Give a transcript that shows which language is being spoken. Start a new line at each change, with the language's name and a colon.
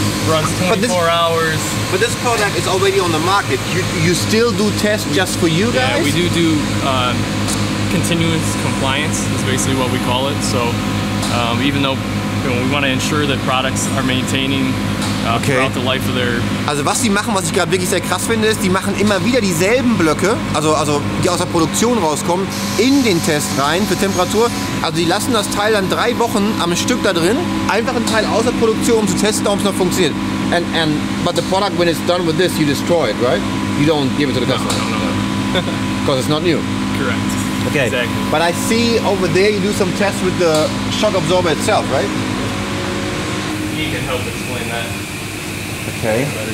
English: Runs 24 hours. But this product is already on the market. You still do tests just for you guys? Yeah, we do continuous compliance is basically what we call it. So even though we want to ensure that products are maintaining throughout the life of their...
German: Also was die machen, was ich gerade wirklich sehr krass finde, ist, die machen immer wieder dieselben Blöcke, also die aus der Produktion rauskommen, in den Test rein für Temperatur. Also die lassen das Teil dann 3 Wochen am Stück da drin, einfach ein Teil aus der Produktion, um zu testen, ob es noch funktioniert.
English: But the product, when it's done with this, you destroy it, right? You don't give it to the customer. No. Because it's not new. Correct. Okay. Exactly. But I see over there you do some tests with the shock absorber itself, right? He can help explain that. Okay.